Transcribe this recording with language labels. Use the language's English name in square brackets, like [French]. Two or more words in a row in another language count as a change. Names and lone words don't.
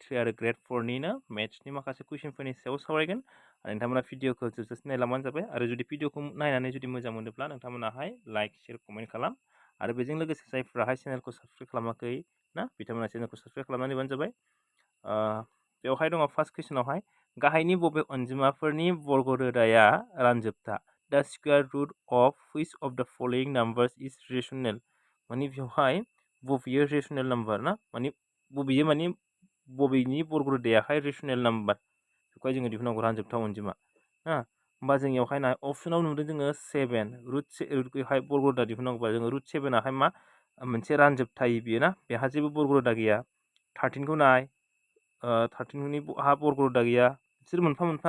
[Bodo] 3 आरो ग्रेड 4निनो मेथ्सनि माखासे कुइसनफोरनि सायाव सावरायगोन नोंथांमोना भिडिअखौ जोबजासिम नायलांबानो जाबाय आरो जुदि भिडिअखौ नायनानै जुदि मोजां मोनोब्ला नोंथांमोनाहाय [English] like share comment [Bodo] खालाम आरो बेजों लोगोसे जायफोराहाय चेनेलखौ साबस्क्राइब खालामाखै ना बिथांमोना चेनेलखौ साबस्क्राइब खालामनानै होबानो जाबाय बेवहाय दङ फार्स्ट कुइसनावहाय गाहायनि बबे अनजिमाफोरनि बर्ग रोदाया रानजोबथा [English] The square root of which of the following numbers is rational? [Bodo] माने बेवहाय बबेयो [English] rational number [Bodo] ना माने बबेयो माने बबेनि बर्ग रोदायाहाय रेशनेल नाम्बार बेखौहाय जोङो दिहुननांगौ रानजोबथा अनजिमा ना होमबा जों बेवहाय नाय अपसनाव नुदों जोङो 7 रुटखौहाय बर्ग रोदा दिहुननांगौबा जोङो रुट 7आहाय मा मोनसे रानजोबथाय बियो ना बेहा जेबो बर्ग रोदा गैया 13खौ नाय 13नि हा बर्ग रोदा गैया बिसोर मोनफा मोनफा